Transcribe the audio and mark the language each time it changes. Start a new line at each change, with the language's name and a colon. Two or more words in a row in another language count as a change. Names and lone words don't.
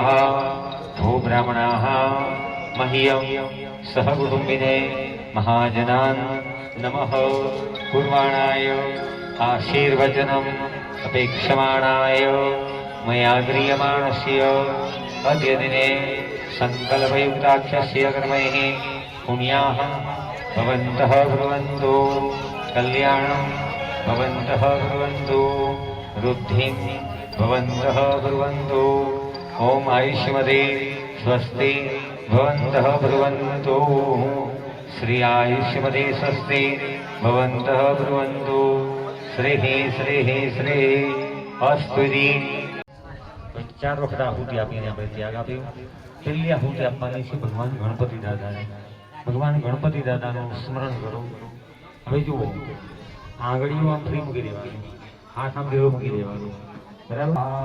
Sanskrit: ભૂ બ્રાહ્મણાઃ મહ્યં સહ કુટુંબિને મહાજનાન નમઃ કુર્વાણાય આશીર્વચનમ અપેક્ષમાણાય મયા ક્રિયમાણસ્ય અદ્ય દિને સંકલ્પયુક્તાક્ષસ્ય કર્મૈઃ પુણ્યાઃ ભવन्तઃ ब्रुवन्तु कल्याणं भवन्तः ब्रुवन्तु वृद्धिं भवन्तः ब्रुवन्तु. ओम आयुष्मदे स्वस्ति भवन्तः ब्रुवन्तु. श्री आयुष्मदे स्वस्ति भवन्तः ब्रुवन्तु. श्रीः श्रीः श्रीः अस्तु.
Gujarati: ચાર વખત આહુતિ આપીને આપણે ત્યાગ આપ્યો. પહેલી આહુતિ આપવાની છે ભગવાન ગણપતિ દાદાને. ભગવાન ગણપતિ દાદાનું સ્મરણ કરો. હવે જુઓ, આંગળીઓ આમ ફ્રી મૂકી દેવાની, હાથ આમ ભેળો મૂકી દેવાનો, બરાબર.